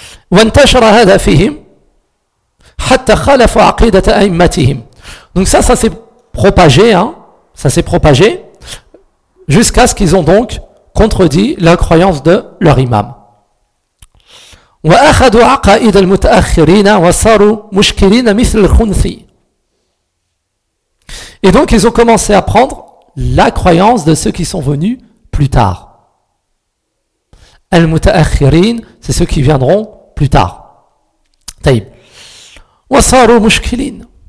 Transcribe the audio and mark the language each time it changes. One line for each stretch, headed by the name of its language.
Arabic: وانتشر هذا فيهم حتى خالفوا عقيدة أئمتهم.
French: Donc ça s'est propagé, hein, ça s'est propagé jusqu'à ce qu'ils ont donc contredit la croyance de leur imam.
Arabic: وأخذوا عقائد المتأخرين وصاروا مشكلين مثل الخنثي.
French: Et donc ils ont commencé à prendre la croyance de ceux qui sont venus plus tard. المتأخرين, c'est ceux qui viendront plus tard.
Arabic: Taïb. وصاروا مشكلين.